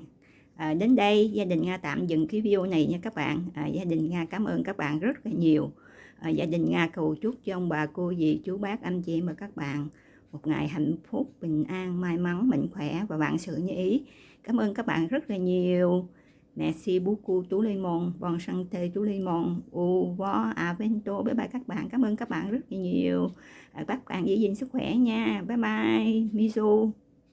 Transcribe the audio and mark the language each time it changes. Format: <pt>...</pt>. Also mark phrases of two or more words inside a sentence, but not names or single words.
<vi>Đến đây gia đình Nga tạm dừng cái video này nha các bạn. Gia đình Nga cảm ơn các bạn rất là nhiều. Gia đình Nga cầu chúc cho ông bà cô dì chú bác anh chị em và các bạn một ngày hạnh phúc, bình an, may mắn, mạnh khỏe và vạn sự như ý. Cảm ơn các bạn rất là nhiều.</vi> <fr>Merci beaucoup tout le monde, bonne santé tout le monde, au revoir, à bientôt.</fr> <en>Bye bye</en> <vi>các bạn. Cảm ơn các bạn rất là nhiều. Các bạn giữ gìn sức khỏe nha.</vi> <en>Bye bye. Bisous.</en>